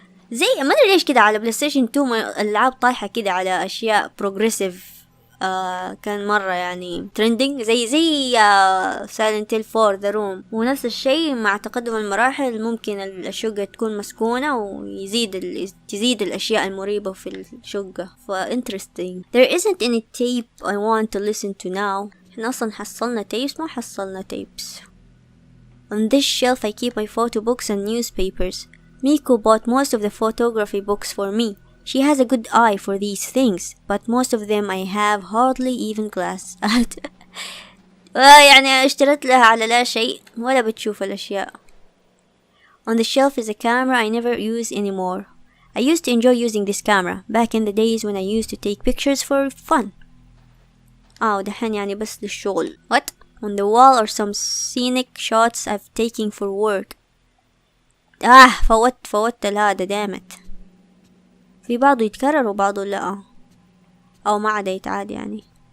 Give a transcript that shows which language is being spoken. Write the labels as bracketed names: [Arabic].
[Arabic] زي ما ادري ليش كده على بلاي ستيشن 2 الالعاب طايحه كده على اشياء بروجريسيف. كان مرة يعني ترندينج زي سايلنت هيل 4 ذا روم. ونفس الشيء مع تقدم المراحل ممكن الشقة تكون مسكونة تزيد الأشياء المريبة في الشقة. [English] interesting. There isn't any tape I want to listen to now. [Arabic] احنا أصلا حصلنا tapes ما حصلنا tapes. [English] On this shelf I keep my photo books and newspapers. Miko bought most of the photography books for me. She has a good eye for these things, but most of them I have hardly even glanced at. [Arabic] يعني اشتريت لها على لا شيء ولا بتشوف الأشياء. [English] On the shelf is a camera I never use anymore. I used to enjoy using this camera back in the days when I used to take pictures for fun. [Arabic] ودحين يعني بس للشغل. [English] What? On the wall are some scenic shots I've taken for work. [Arabic] فوت هذا دامت. في بعضه يتكرر وبعضه لا او ما عدا يتعاد يعني.